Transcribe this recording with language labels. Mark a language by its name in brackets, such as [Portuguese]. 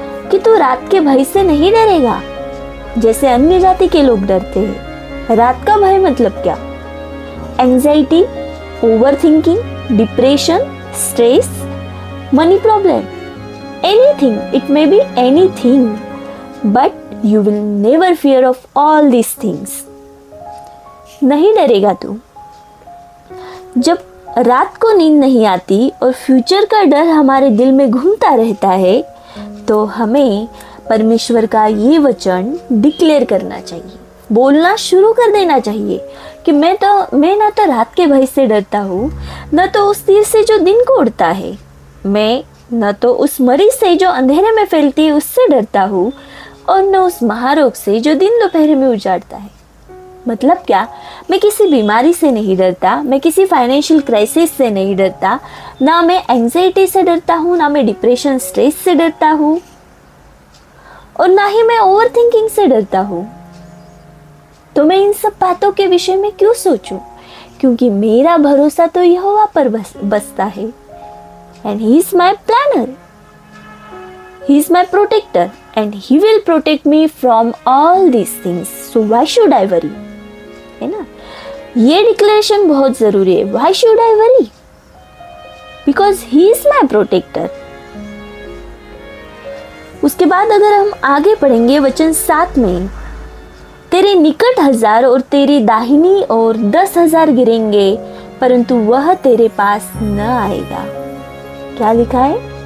[Hindi] कि तू रात के भय से नहीं डरेगा, जैसे अन्य जाति के लोग डरते हैं. रात का भय मतलब क्या? Anxiety, overthinking, depression, stress, money problem, anything. [English] It may be anything, but you will never fear of all these things. [Hindi] नहीं डरेगा तू. जब रात को नींद नहीं आती और फ्यूचर का डर हमारे दिल में घूमता रहता है, तो हमें परमेश्वर का ये वचन डिक्लेयर करना चाहिए, बोलना शुरू कर देना चाहिए कि मैं ना तो रात के भय से डरता हूँ, न तो उस तीर से जो दिन को उड़ता है, मैं न तो उस मरी से जो अंधेरे में फैलती है उससे डरता हूँ, और न उस महारोग से जो दिन दोपहर में उजाड़ता है. मतलब क्या? मैं किसी बीमारी से नहीं डरता, मैं किसी फाइनेंशियल क्राइसिस से नहीं डरता, ना मैं एंजाइटी से डरता हूँ, ना मैं डिप्रेशन, स्ट्रेस से डरता हूँ, और ना ही मैं ओवर थिंकिंग से डरता हूँ. तो मैं इन सब बातों के विषय में क्यों सोचूं? क्योंकि मेरा भरोसा तो यहोवा पर बसता है. [English] and he is my planner. He is my protector and he will protect me from all these things. So why should I worry? [Hindi] है ना, ये डिक्लेरेशन बहुत जरूरी है. [English] Why should I worry? Because he is my protector. [Hindi] उसके बाद अगर हम आगे पढ़ेंगे वचन 7 में, तेरे निकट 1000 और तेरी दाहिनी ओर 10,000 गिरेंगे परंतु वह तेरे पास न आएगा. क्या लिखा है?